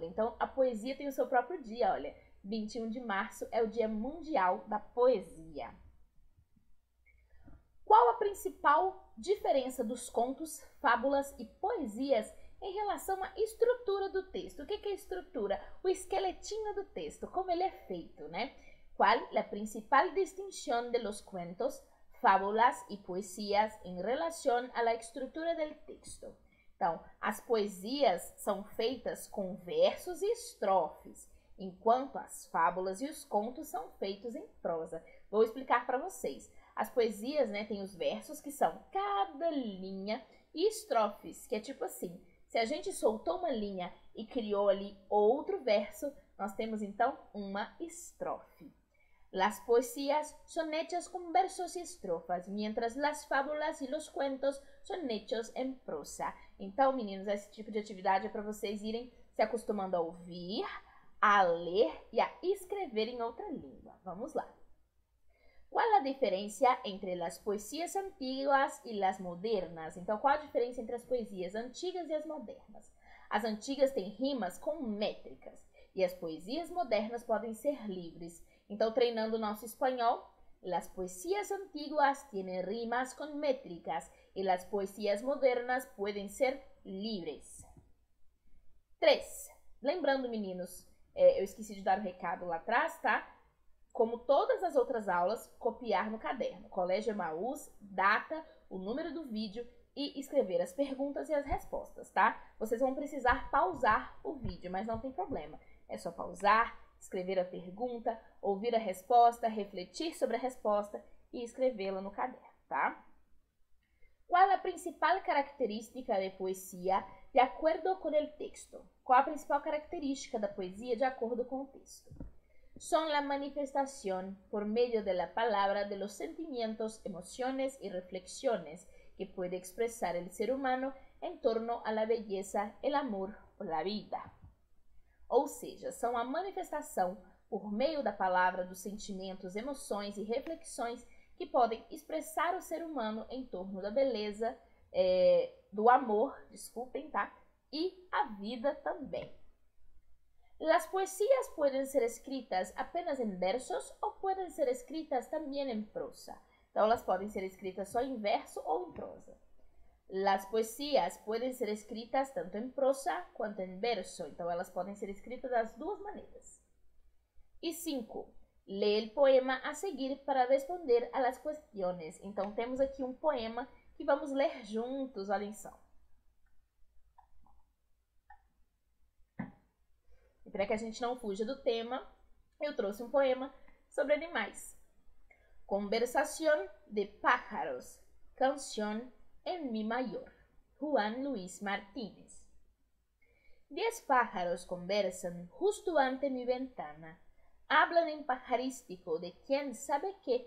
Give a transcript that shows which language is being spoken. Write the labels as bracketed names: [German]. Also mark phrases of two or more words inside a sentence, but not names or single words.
[Portuguese] Então, a poesia tem o seu próprio dia, olha, 21 de março é o Dia Mundial da Poesia. Qual a principal diferença dos contos, fábulas e poesias em relação à estrutura do texto? O que é estrutura? O esqueletinho do texto, como ele é feito, né? [Spanish] ¿Cuál la principal distinción de los cuentos, fábulas y poesías en relación a la estrutura del texto? [Portuguese] Então, as poesias são feitas com versos e estrofes, enquanto as fábulas e os contos são feitos em prosa. Vou explicar para vocês. As poesias, né, tem os versos, que são cada linha, e estrofes, que é tipo assim, se a gente soltou uma linha e criou ali outro verso, nós temos então uma estrofe. [Spanish] Las poesías son hechas con versos y estrofas, mientras las fábulas y los cuentos son hechos en prosa. [Portuguese] Então, meninos, esse tipo de atividade é para vocês irem se acostumando a ouvir, a ler e a escrever em outra língua. Vamos lá. Qual a diferença entre as poesias antigas e as modernas? Então, qual a diferença entre as poesias antigas e as modernas? As antigas têm rimas com métricas e as poesias modernas podem ser livres. Então, treinando o nosso espanhol, [Spanish] las poesías antiguas tienen rimas con métricas y las poesías modernas pueden ser libres. [Portuguese] 3. Lembrando, meninos, eu esqueci de dar o recado lá atrás, tá? Como todas as outras aulas, copiar no caderno. Colégio Emaús, data, o número do vídeo e escrever as perguntas e as respostas, tá? Vocês vão precisar pausar o vídeo, mas não tem problema. É só pausar, escrever a pergunta, ouvir a resposta, refletir sobre a resposta e escrevê-la no caderno, tá? Qual a principal característica de poesia de acordo com o texto? Qual a principal característica da poesia de acordo com o texto? [Spanish] Son la manifestación por medio de la palabra de los sentimientos, emociones y reflexiones que puede expresar el ser humano en torno a la belleza, el amor o la vida. [Portuguese] Ou seja, são a manifestação por meio da palavra dos sentimentos, emoções e reflexões que podem expressar o ser humano em torno da beleza, do amor, desculpem, tá? E a vida também. [Spanish] Las poesías pueden ser escritas apenas en versos o pueden ser escritas también en prosa. [Portuguese] Então, elas podem ser escritas só em verso ou em prosa. [Spanish] Las poesías pueden ser escritas tanto en prosa quanto en verso. [Portuguese] Então, elas podem ser escritas das duas maneiras. E 5. [Spanish] Lee el poema a seguir para responder a las cuestiones. [Portuguese] Então, temos aqui um poema que vamos ler juntos. Olhem só. E para que a gente não fuja do tema, eu trouxe um poema sobre animais. [Spanish] Conversación de pájaros, canción en mi mayor. Juan Luis Martínez. 10 pájaros conversan justo ante mi ventana. Hablan en pajarístico de quién sabe qué.